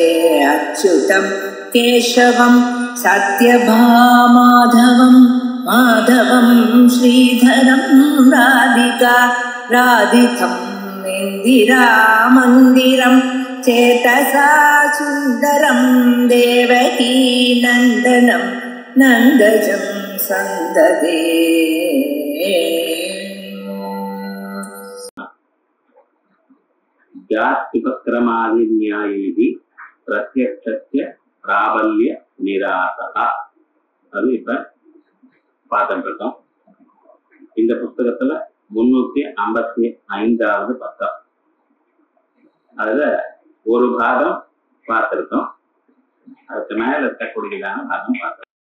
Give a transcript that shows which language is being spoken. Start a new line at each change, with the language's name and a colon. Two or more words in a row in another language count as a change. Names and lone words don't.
Sanskrit: अच्युतं केशवं सत्यभामाधवं माधवं श्रीधरं राधिका राधितं इन्दिरामन्दिरं चेतसा सुन्दरं देवकी नन्दनं नन्दजं सन्ददे। जात्युपक्रमादि न्यायैः प्रत्यक्षस्य प्राबल्य निरासः.
Tamil: அது இப்ப பார்த்துட்டு இருக்கோம். இந்த புத்தகத்துல 355வது பக்கம். அதுல ஒரு பாகம் பார்த்திருக்கோம். அதுக்கு மேல இருக்கக்கூடியதான பாகம் பார்த்தோம்.